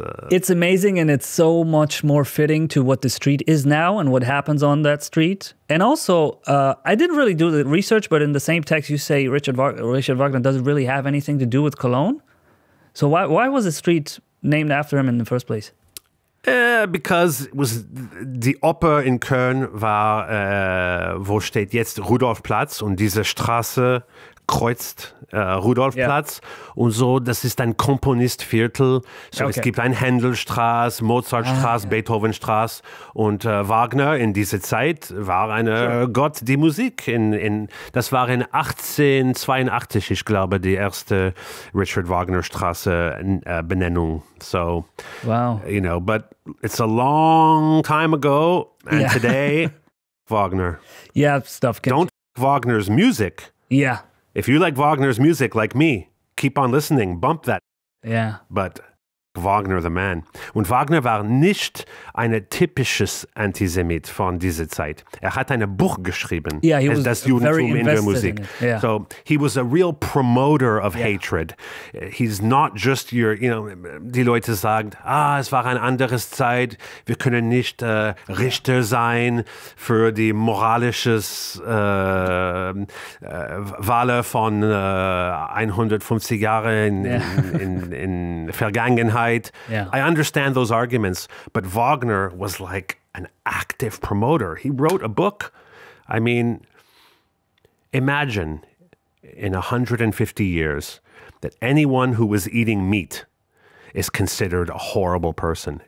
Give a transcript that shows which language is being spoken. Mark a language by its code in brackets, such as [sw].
[en] It's amazing, and it's so much more fitting to what the street is now and what happens on that street. And also, I didn't really do the research, but in the same text you say Richard Wagner doesn't really have anything to do with Cologne. So why was the street named after him in the first place? Because it was [de] die Oper in Köln war, wo steht jetzt Rudolfplatz und diese Straße kreuzt Rudolfplatz und so, das ist ein Komponistviertel. So, es gibt ein Händelstraße, Mozartstraße, Beethovenstraße und Wagner in dieser Zeit war eine Gott die Musik. Das war in 1882, ich glaube, die erste Richard Wagner Straße Benennung. So, [en] wow. You know, but it's a long time ago and today, Wagner. Yeah, stuff. Don't Wagner's music. Yeah. If you like Wagner's music like me, keep on listening, bump that. Yeah. But Wagner the man. [de] Und Wagner war nicht ein typisches Antisemit von dieser Zeit. Er hat ein Buch geschrieben, das Judentum in der Musik. [en] So he was a real promoter of hatred. He's not just your, you know, [de] die Leute sagen, es war eine andere Zeit, wir können nicht Richter sein für die moralisches Wahl von 150 Jahren in Vergangenheit. [en] Yeah. I understand those arguments, but Wagner was like an active promoter. He wrote a book. I mean, imagine in 150 years that anyone who was eating meat is considered a horrible person.